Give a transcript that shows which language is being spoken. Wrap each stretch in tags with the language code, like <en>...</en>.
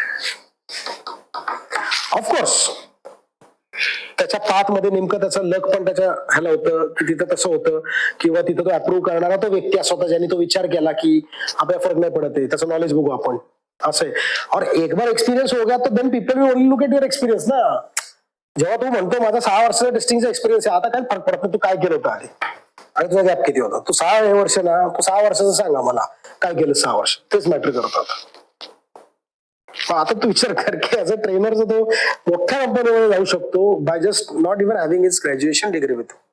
<mr>Of course त्याच्या path मध्ये नेमकं त्याचं लक पण त्याच्या ह्याला होतं की तिथं तसं होतं, किंवा तिथं तो अप्रूव्ह करणारा तो व्यक्ती असा होता ज्याने तो विचार केला की आपल्याला फरक नाही पडत आहे, त्याचं नॉलेज बघू आपण, असं आहे.</mr> <hi>और एक बार एक्सपिरियन्स हो गया तो</hi> <en>Then people will only look at your experience ना.</en> <mr>जेव्हा तू म्हणतो माझा 6 वर्षाचा टेस्टिंगचा एक्सपिरियन्स आहे, आता काय फरक पडत नाही तू काय केलं होतं आधी, आणि तुझा गॅप किती होता, तू 6 वर्ष ना, तू 6 वर्षाचं सांगा मला काय केलं 6 वर्ष, तेच मॅटर करतात. आता तू विचार कर की ऍज अ ट्रेनर तो मोठ्या कंपनीमध्ये जाऊ शकतो</mr> <en>By just not even having his graduation degree with.</en>